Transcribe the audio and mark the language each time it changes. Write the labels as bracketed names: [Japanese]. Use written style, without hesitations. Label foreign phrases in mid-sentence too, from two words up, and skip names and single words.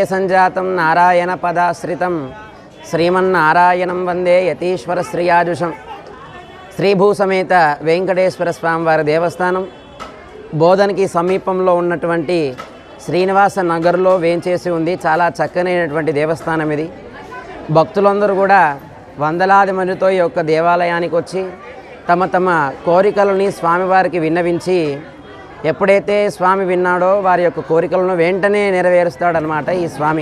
[Sanskrit] संजातं नारायण पदाश्रितं श्रीमन्नारायणं वंदे यतीश्वर श्रीयाजुषं श्रीभू समेत वेंकटेश्वर स्वामी [Telugu] वाరి దేవస్థానం బోధనకి సమీపంలో ఉన్నటువంటి శ్రీనివాస నగర్లో వేంచేసి ఉంది. చాలా చక్కనైనటువంటి దేవస్థానం ఇది. భక్తులందరూ కూడా వందలాది మందితో ఈ యొక్క దేవాలయానికి వచ్చి తమ తమ కోరికలని స్వామివారికి విన్నవించి ఎప్పుడైతే స్వామి విన్నాడో వారి యొక్క కోరికలను వెంటనే నెరవేరుస్తాడనమాట ఈ స్వామి.